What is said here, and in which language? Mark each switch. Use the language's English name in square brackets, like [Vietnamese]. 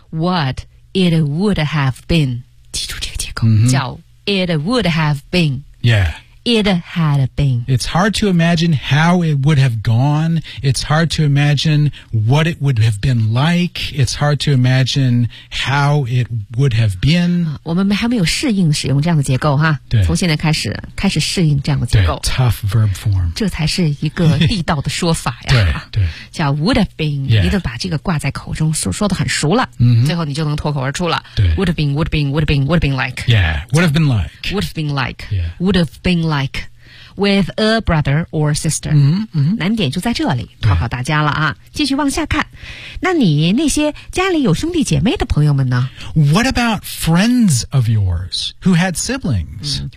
[English] what it would have been [Chinese] 记住这个结构、叫 [English] it would have been yeah It had been. It's hard to imagine how it would have gone. It's hard to imagine what it would have been like. It's hard to imagine how it would have been. [Chinese] 我们还没有适应使用这样的结构哈。对。从现在开始适应这样的结构。 [English] 对 ,tough verb form. [Chinese] 这才是一个地道的说法呀。对。 [English] 叫 would have been,、 yeah. [Chinese] 你都把这个挂在口中说得很熟了。最后你就能脱口而出了。对。 [English] Would have been, would have been, would have been, would have been like. Yeah, would have been like. Would have been like.、 Yeah. Would have been like with a brother or sister [Chinese] 难点就在这里考考大家了啊继续往下看那你那些家里有兄弟姐妹的朋友们呢 [English] What about friends of yours who had siblings、